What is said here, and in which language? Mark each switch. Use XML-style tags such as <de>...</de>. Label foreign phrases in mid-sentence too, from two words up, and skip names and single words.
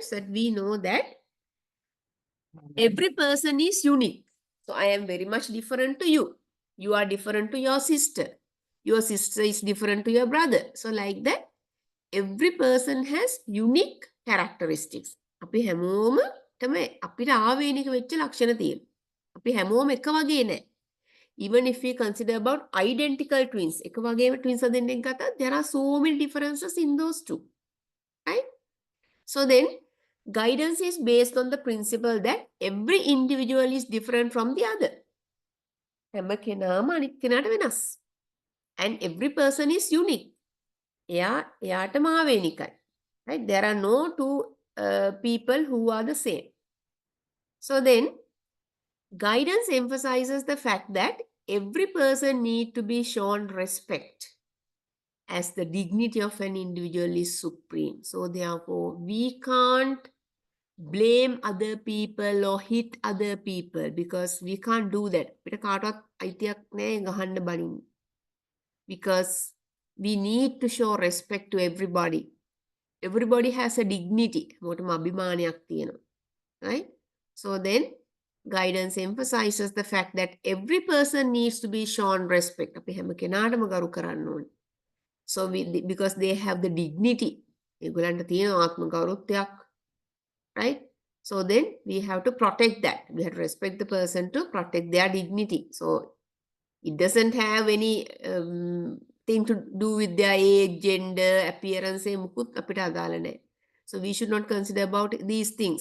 <en>So we know that every person is unique. So I am very much different to you. You are different to your sister. Your sister is different to your brother. So like that, every person has unique characteristics.</en> <si>අපි හැමෝම තමයි අපිට ආවේනික වෙච්ච ලක්ෂණ තියෙනවා. අපි හැමෝම එක වගේ නෑ.</si> <en>Even if we consider about identical twins,</en> <si>එක වගේම twins දෙන්නෙක් ගත්තත්</si> <en>there are so many differences in those two. Right? So then guidance is based on the principle that every individual is different from the other.</en> <si>හැම කෙනාම අනිත් කෙනාට වෙනස්.</si> <en>And every person is unique.</en> <si>එයාටම ආවේනිකයි.</si> <en>Right? There are no two people who are the same. So then, guidance emphasizes the fact that every person needs to be shown respect as the dignity of an individual is supreme. So therefore, we can't blame other people or hit other people because we can't do that.</en> <si>අපිට කාටවත් අයිතියක් නැහැ ගහන්න බලින්න.</si> <en>Because we need to show respect to everybody. Everybody has a dignity.</en> <si>මොකටම අභිමානයක් තියෙනවා.</si> <en>Right? So then, guidance emphasizes the fact that every person needs to be shown respect.</en> <si>අපි හැම කෙනාටම ගරු කරන්න ඕනේ.</si> <en>So because they have the dignity.</en> <si>ඒගොල්ලන්ට තියෙන ආත්ම ගෞරවයක්.</si> <en>Right? So then we have to protect that. We have to respect the person to protect their dignity. So it doesn't have any thing to do with their age, gender, appearance. So we should not consider about these things.</en>